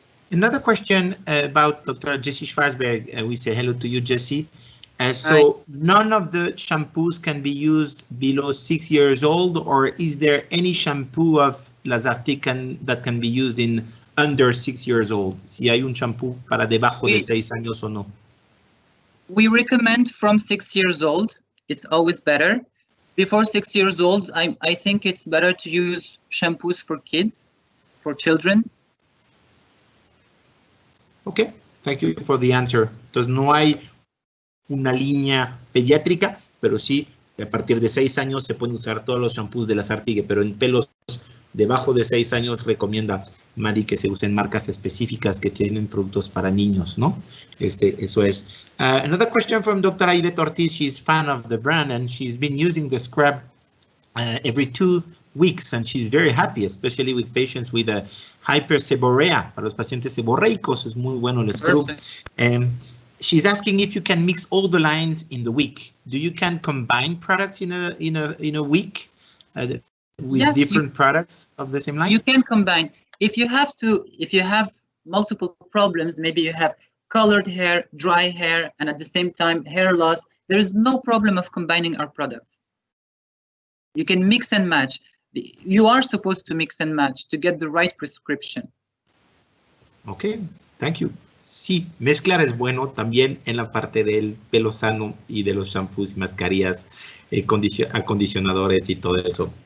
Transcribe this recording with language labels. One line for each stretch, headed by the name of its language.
English: Another question about Dr. Jessie Schwarzberg. We say hello to you, Jessie. So none of the shampoos can be used below 6 years old, or is there any shampoo of Lazartigue that can be used in under 6 years old?
Spanish: Si hay un shampoo para debajo de 6 años o no.
English: We recommend from 6 years old. It's always better. Before 6 years old, I think it's better to use shampoos for kids, for children. Okay, thank you for the answer.
Spanish: Entonces no hay una línea pediátrica, pero sí, a partir de 6 años se pueden usar todos los shampoos de Lazartigue, pero en pelos debajo de 6 años recomienda Mahdi que se usen marcas específicas que tienen productos para niños, ¿no? Eso es.
English: Another question from Dr. Aidette Ortiz. She's fan of the brand and she's been using the scrub every 2 weeks and she's very happy, especially with patients with a hyperseborrhea.
Spanish: Para los pacientes seborreicos es muy bueno el scrub.
English: She's asking if you can mix all the lines in the week. Do you can combine products in a week with different products of the same line? You can combine. If you have multiple problems, maybe you have colored hair, dry hair, and at the same time hair loss, there is no problem of combining our products. You can mix and match. You are supposed to mix and match to get the right prescription. Okay, thank you.
Spanish: Sí, mezclar es bueno también en la parte del pelo sano y de los shampoos y mascarillas, acondicionadores y todo eso.